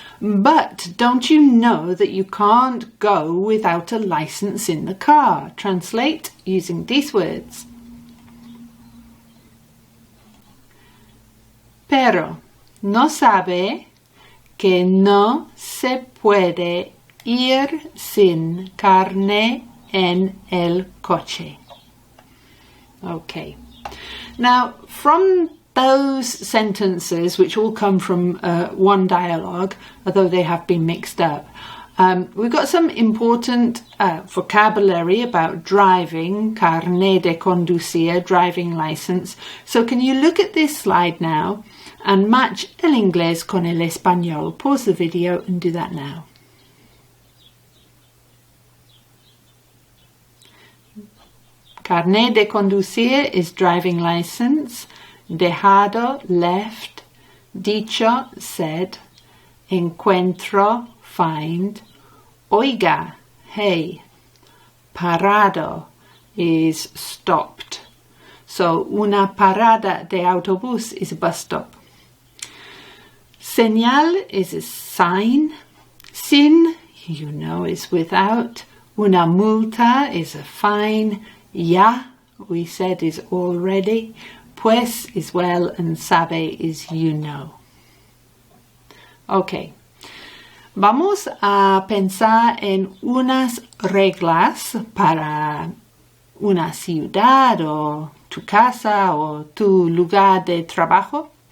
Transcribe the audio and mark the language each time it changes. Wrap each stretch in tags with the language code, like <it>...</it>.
<en>But don't you know that you can't go without a license in the car? Translate using these words.</en> <es>Pero no sabe que no se puede ir sin carne en el coche.</es> <en>Okay. Now, from those sentences, which all come from one dialogue, although they have been mixed up, we've got some important vocabulary about driving, carnet de conducir, driving license. So can you look at this slide now and match</en> <es>el inglés con el español?</es> <en>Pause the video and do that now. Carnet de conducir is driving license. Dejado, left. Dicho, said. Encuentro, find. Oiga, hey. Parado is stopped. So</en> <es>una parada de autobús</es> <en>is a bus stop. Señal is a sign. Sin, you know, is without. Una multa is a fine. Ya, we said, is already. Pues is well, and sabe is you know. Okay.</en> <es>Vamos a pensar en unas reglas para una ciudad o tu casa o tu lugar de trabajo.</es>